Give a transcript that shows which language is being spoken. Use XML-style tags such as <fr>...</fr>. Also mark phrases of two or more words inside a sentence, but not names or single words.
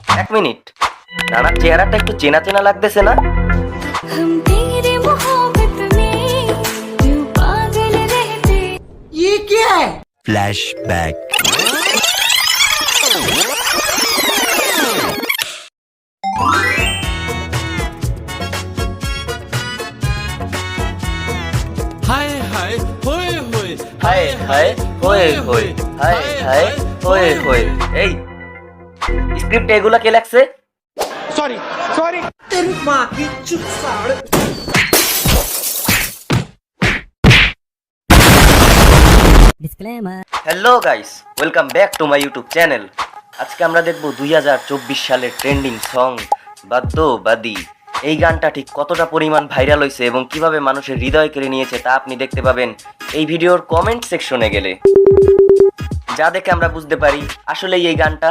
<bn>এক মিনিট, নানার চেহারাটা একটু চেনা চেনা লাগতেছে না?</bn> <hi>ये क्या है? फ्लैशबैक। हाय हाय होए होए হায় হায় হোয়ে হোয়ে, হায় হায় হোয়ে হোয়ে।</hi> <bn>এই স্ক্রিপ্ট এগুলা কে লেখছে?</bn> <hi>तेरी माँ की चुप साड़।</hi> <en>Disclaimer. Hello guys, welcome back to my YouTube channel.</en> <bn>আজকে আমরা দেখব 2024 সালের</bn> <en>trending song</en> <bn>বাদ্যবাদী। এই গানটা ঠিক কতটা পরিমাণ ভাইরাল হয়েছে এবং কিভাবে মানুষের হৃদয় কেড়ে নিয়েছে তা আপনি দেখতে পাবেন এই ভিডিওর</bn> <en>comment section</en> <bn>গেলে, যা দেখে আমরা বুঝতে পারি আসলেই এই গানটা।</bn>